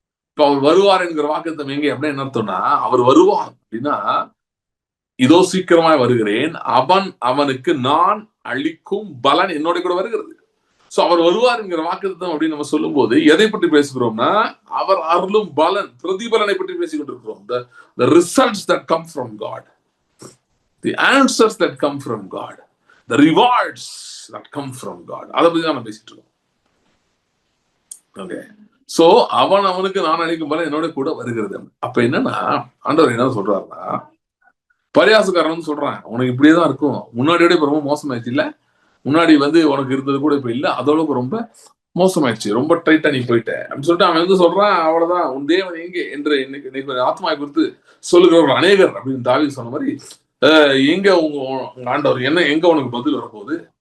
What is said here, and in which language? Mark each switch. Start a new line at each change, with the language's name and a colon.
Tamil: இப்ப அவர் வருவார் என்கிற வாக்குத்தத்தம் எங்க அப்படின்னா என்ன அர்த்தம்னா, அவர் வருவார் அப்படின்னா இதோ சீக்கிரமாய் வருகிறேன், அவனுக்கு நான் அளிக்கும் பலன் என்னோட கூட வருகிறது. சோ அவர் வருவார் என்கிற வாக்குத்தத்தம் அப்படின்னு நம்ம சொல்லும் போது எதை பற்றி பேசுகிறோம்னா, அவர் அருளும் பலன், பிரதிபலனை பற்றி பேசிக் கொண்டிருக்கிறோம்.
English: The results that come from God, the answers that come from God, the rewards that come from God,
Tamil: அதை பத்தி தான் நம்ம பேசிட்டு இருக்கோம். ஓகே, சோ அவனுக்கு நான் அளிக்கும் பலன் என்னோட கூட வருகிறது. அப்ப என்னன்னா, ஆண்டவர் என்ன சொல்றாருன்னா, பரியாசக்காரன் சொல்றான், உனக்கு இப்படியேதான் இருக்கும், முன்னாடியோட இப்ப ரொம்ப மோசமாயிடுச்சு இல்ல, முன்னாடி உனக்கு இருந்தது கூட இப்ப இல்ல, அதோட ரொம்ப மோசமாயிடுச்சு, ரொம்ப டைட்டா நீ போயிட்ட அப்படின்னு சொல்லிட்டு அவன் சொல்றான், அவ்வளவுதான், உன் தேவன் எங்கே என்று இன்னைக்கு ஆத்மாவை குறித்து சொல்லுகிறவர்கள் அநேகர் அப்படின்னு தாவீது சொன்ன மாதிரி, எங்க உங்க ஆண்டவர் என்ன, எங்க உனக்கு பதில் வரப்போகுது?